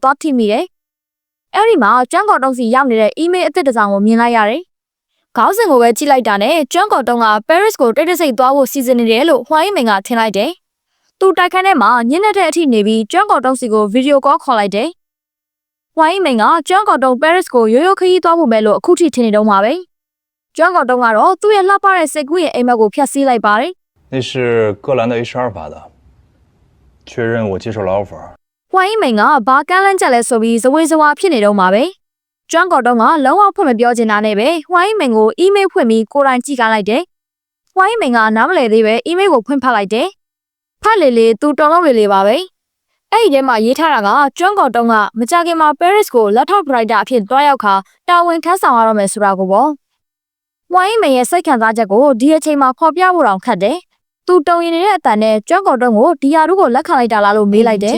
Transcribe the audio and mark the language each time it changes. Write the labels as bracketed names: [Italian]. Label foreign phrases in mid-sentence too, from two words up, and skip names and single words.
[Burmese] သွားထိမိတယ်။အဲဒီမှာကျွမ်းကော်တုံးစီရောက်နေတဲ့ email အသစ်တစ်စောင်ကိုမြင်လိုက်ရတယ်။ခေါင်းစဉ်ကိုပဲကြည့်လိုက်တာနဲ့ကျွမ်းကော်တုံးက Paris ကိုတိတ်တဆိတ်သွားဖို့စီစဉ်နေတယ်လို့ဝိုင်းမိန်ကထင်လိုက်တယ်။သူတိုက်ခန်းထဲမှာညနေတဲ့အထိနေပြီးကျွမ်းကော်တုံးစီကိုဗီဒီယိုကောခေါ်လိုက်တယ်။ဝိုင်းမိန်ကကျွမ်းကော်တုံး Paris ကိုရိုးရိုးခရီးသွားဖို့ပဲလို့အခုထိထင်နေတော့မှာပဲ။ကျွမ်းကော်တုံးကတော့သူ့ရဲ့လှပတဲ့စိတ်ကူးရဲ့အိမ်မက်ကိုဖျက်ဆီးလိုက်ပါတယ် [Chinese] 那是荷兰的 HR 发的，确认我接受了 offer。 [Burmese] ဝိုင်းမိန်ကဘာကန်းလန်းချက်လဲဆိုပြီးဇဝေဇဝါဖြစ်နေတော့မှာပဲ။ကျွမ်းကော်တုံးကလုံးဝဖွင့်မပြောချင်တာနဲ့ပဲဝိုင်းမိန်ကို email ဖွ င့်ပြီးကိုယ်တိုင်ကြည့်ခိုင်းလိုက်တယ်။ဝိုင်းမိန်ကနားမလည်သေးပဲ email ကိုဖွင့်ဖတ်လိုက်တယ်။ဖတ်လေလေသူတော်လုံးလေပါပဲ။အဲ့ဒီထဲမှာရေးထားတာကကျွမ်းကော်တုံးကမကြခင်မှာ Paris ကိုလက်ထောက်ဒရိုက်တာအဖြစ်တွားရောက်ခါတာဝန်ထမ်းဆောင်ရတော့မယ်ဆိုတာကိုပေါ့။ဝိုင်းမိန်ရဲ့စိတ်ခံစားချက်ကိုဒီအချိန်မှာဖော်ပြဖို့တောင်ခက်တယ်။သူတုံရင်နေတဲ့အတန်နဲ့ကျွမ်းကော်တုံးကိုဒီယာတို့ကိုလက်ခံလိုက်တာလားလို့မေးလိုက်တယ်